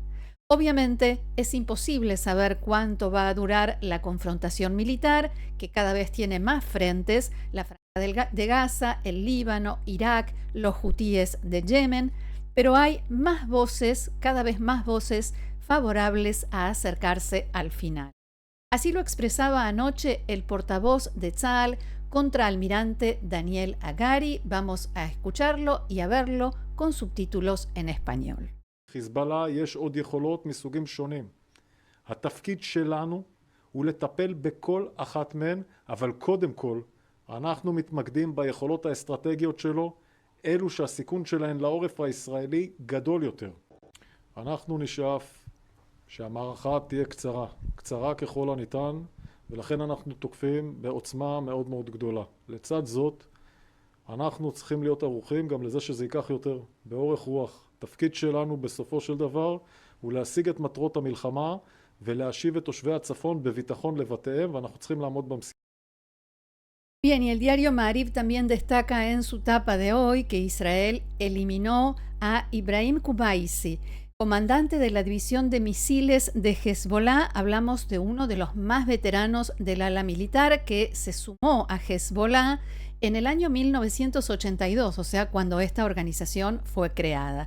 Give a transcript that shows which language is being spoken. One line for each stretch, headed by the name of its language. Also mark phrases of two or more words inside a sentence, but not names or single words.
Spanish: Obviamente es imposible saber cuánto va a durar la confrontación militar, que cada vez tiene más frentes, la franja de Gaza, el Líbano, Irak, los hutíes de Yemen, pero hay más voces, cada vez más voces favorables a acercarse al final. Así lo expresaba anoche el portavoz de Tzal, contraalmirante Daniel Hagari. Vamos a escucharlo y a verlo con subtítulos en español.
Hebrew: חיזבאללה יש עוד יכולות מסוגים שונים. התפקיד שלנו הוא לטפל בכל אחת מהן, אבל קודם כל אנחנו מתמקדים ביכולות האסטרטגיות שלו, אלו שהסיכון שלהן לעורף הישראלי גדול יותר. אנחנו נשאף שהמערכה תהיה קצרה ככל הניתן, ולכן אנחנו תוקפים בעוצמה מאוד מאוד גדולה. לצד זאת, אנחנו צריכים להיות ערוכים גם לזה שזה ייקח יותר באורך רוח. התפקיד שלנו בסופו של דבר הוא להשיג את מטרות המלחמה ולהשיב את תושבי הצפון בביטחון לבתיהם, ואנחנו צריכים לעמוד במשימה.
Spanish: Bien, y el diario Ma'ariv también destaca en su tapa de hoy que Israel eliminó a Ibrahim Kubaisi, comandante de la división de misiles de Hezbollah. Hablamos de uno de los más veteranos del ala militar que se sumó a Hezbollah en el año 1982, o sea, cuando esta organización fue creada.